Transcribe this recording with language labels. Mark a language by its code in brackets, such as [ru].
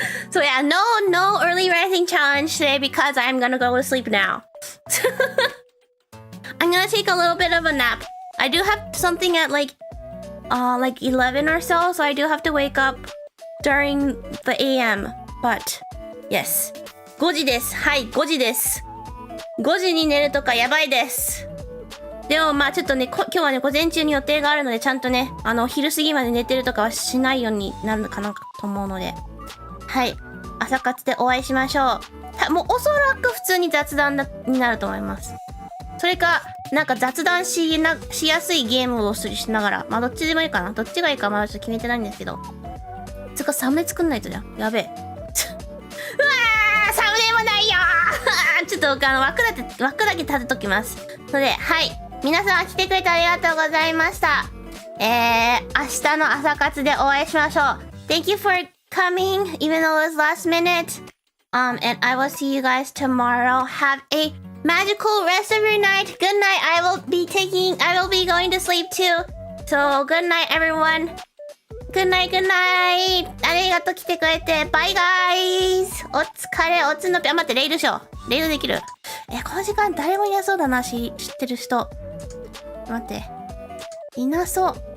[en] So yeah, no early rising challenge today because I'm gonna go to sleep now. I'm gonna take a little bit of a nap. I do have something at like 11 or so I do have to wake up during the AM. But, yes. [ja] 5時です。はい、5時です。 5時に寝るとかやばいです。でもまあちょっとね、今日はね、午前中に予定があるので、ちゃんとね、昼過ぎまで寝てるとかはしないようになるのかなと思うので。はい。朝活でお会いしましょう。もうおそらく普通に雑談になると思います。それか、なんか雑談しやすいゲームをしながら。まあどっちでもいいかな。どっちがいいかまだちょっと決めてないんですけど。つかサムネ作んないとじゃん。やべえ。うわーサムネもないよーちょっと枠だけ立てときます。ので、はい。皆さん来てくれてありがとうございました。明日の朝活でお会いしましょう。 [en] Thank you for coming, even though it was last minute. And I will see you guys tomorrow. Have a magical rest of your night. Good night. I will be going to sleep too. So, good night, everyone. Good night, good night. [ja] ありがとう来てくれて。バイガイズ。お疲れ、おつのぴ。待って、レイドしよう。レイドできる。この時間誰もいなそうだな、知ってる人。待って。いなそう。